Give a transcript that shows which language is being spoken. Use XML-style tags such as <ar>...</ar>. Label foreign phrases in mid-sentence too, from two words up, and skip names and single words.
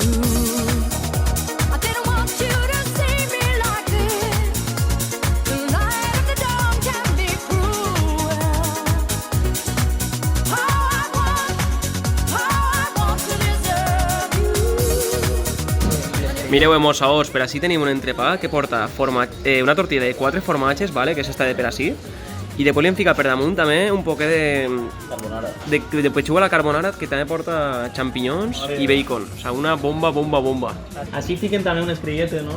<en>I didn't want you to see me like this. The light of the dawn can be cruel. How I want to deserve you.</en> <ca>Mireu, mossaors, per així tenim un entrepà que porta una tortilla de 4 formatges, vale, que és esta de per així, i després li hem ficat per damunt també un poquet Carbonara. de pechuga a la carbonara, que també porta xampinyons i bacon. O sigui, una bomba. Així fiquen també unes crilletes, no?</ca>